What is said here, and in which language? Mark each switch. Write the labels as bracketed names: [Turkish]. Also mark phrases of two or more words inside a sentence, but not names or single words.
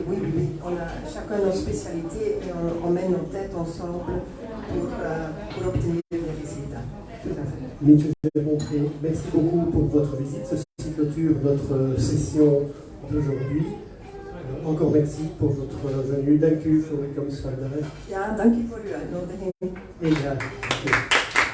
[French] Oui, on a chacun nos spécialités et on met nos têtes ensemble pour obtenir des résultats. Tout à fait. Mitchell Montré, merci beaucoup pour votre visite. Ceci clôture notre session d'aujourd'hui. Encore merci pour votre venue. [Dutch] Dank u voor uw komst vandaag. Ja, dank u voor uw uitnodiging. En graag.